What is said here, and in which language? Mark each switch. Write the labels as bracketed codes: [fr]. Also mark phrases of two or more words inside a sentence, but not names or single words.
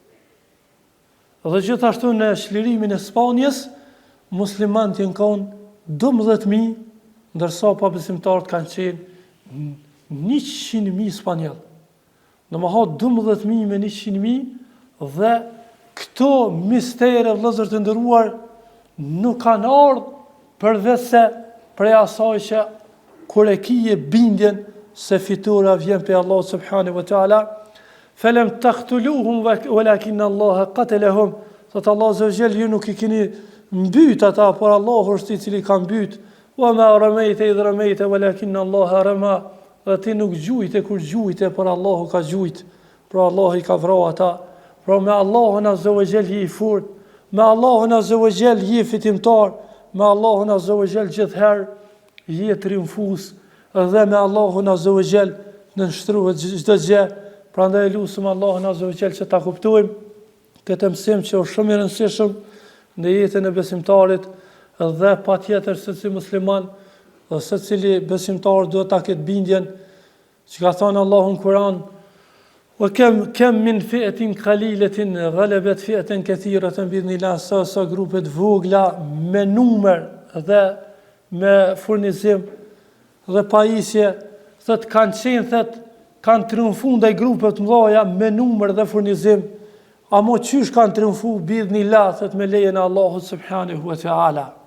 [sq] Dhe gjithashtu në shlirimin e Spanjës, muslimanët janë kanë 12.000, ndërsa pabesimtarët kanë qenë 100.000 spanjoll. Domethënë 12.000 me 100.000, dhe këto mistere vëllezër të nderuar nuk kanë ardhur përveç se prej asaj që kur e kije bindjen se fitura vjen pe Allah [ar] سبحانه وتعالى فلم تقتلوهم ولكن الله قتلهم, [sq] thot [ar] الله عز وجل, [sq] ju nuk i keni mbyt ata, por Allahu është i cili ka mbyt. [ar] وما رميت إذ رميت ولكن الله رمى, [sq] dhe ti nuk gjujte kur gjujte, por Allahu ka gjujt, pra Allah i ka vrarë ata. Pra me Allahun [ar] عز وجل [sq] je i furt, me Allahun [ar] عز وجل [sq] je fitimtar, me Allahun [ar] عز وجل [sq] gjithherë je triumfues, dhe me Allahun [ar] عز وجل [sq] në nështruhet çdo gjë. Prandaj lutem Allahun [ar] عز وجل [sq] që ta kuptojmë këtë mësim që është shumë i rëndësishëm në jetën e besimtarit, dhe patjetër secili musliman dhe secili besimtar duhet ta ketë bindjen që ka thënë Allahu në Kur'an: [ar] كم من فئة قليلة غلبت فئة كثيرة بإذن الله, [sq] sa grupet vogla me numër dhe me furnizim dhe pajisje, thot kanë qenë, thot kanë triumfu ndaj grupeve të mëdha me numër dhe furnizim, amo qysh kanë triumfu bi'idhnillah, thot me lejen e Allahut [ar] سبحانه وتعالى.